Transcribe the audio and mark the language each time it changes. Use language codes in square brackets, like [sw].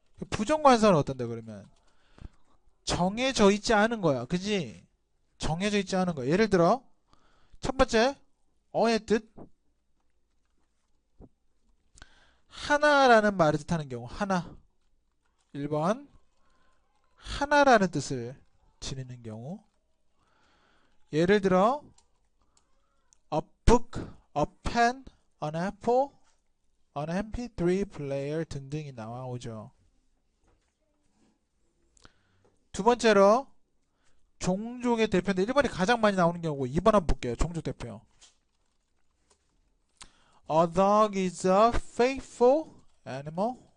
[ko] 부정관사는 어떤데, 그러면? 정해져 있지 않은 거야, 그치? 정해져 있지 않은 거야. 예를 들어, 첫 번째, 어의 뜻. 하나라는 말을 뜻하는 경우, 하나. 1번, 하나라는 뜻을 지니는 경우. 예를 들어, a book, a pen, an apple, an MP3 player 등등이 나오죠. 두 번째로 종족의 대표인데 1번이 가장 많이 나오는 경우고 2번 한번 볼게요. 종족 대표. [en] A dog is a faithful animal.